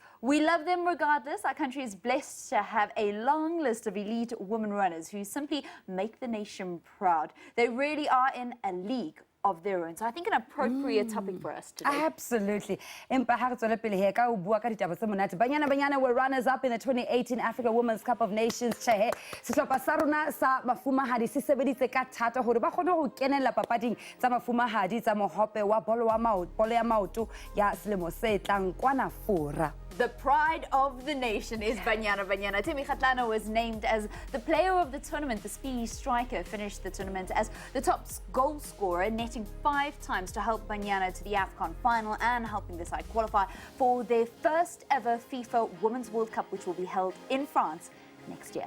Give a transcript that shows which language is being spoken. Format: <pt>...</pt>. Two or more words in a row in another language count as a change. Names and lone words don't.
<en>We love them regardless. Our country is blessed to have a long list of elite women runners who simply make the nation proud. They really are in a league of their own. So I think an appropriate topic for us today. Absolutely. Banyana were runners-up in the 2018 Africa Women's Cup of Nations.</en> <st>Sehlopha sa rona sa mafumahadi se sebeditse ka thata hore ba kgone ho kenella papading tsa mafumahadi tsa mohope wa bolo ya maoto ya selemo se tlang kwana fora.</st> <en>The pride of the nation is Banyana. Temi Kgatlana was named as the player of the tournament. The speedy striker finished the tournament as the top goal scorer, netting 5 times to help Banyana to the AFCON final and helping the side qualify for their first ever FIFA Women's World Cup, which will be held in France next year.</en>